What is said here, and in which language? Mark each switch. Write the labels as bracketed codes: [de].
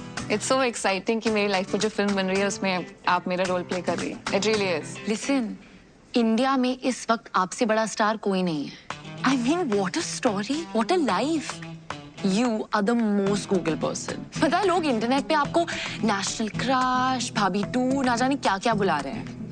[en] it's so exciting [hi] कि मेरी life में जो फिल्म बन रही है उसमें आप मेरा रोल प्ले कर रही है। [en] It really is. [hi] Listen, India में इस वक्त आपसे बड़ा स्टार कोई नहीं है। [en] I mean, what a story, what a life. You are the most Google person. [hi] पता है लोग इंटरनेट पे आपको नेशनल क्रश, भाभी 2, ना जाने क्या क्या बुला रहे हैं।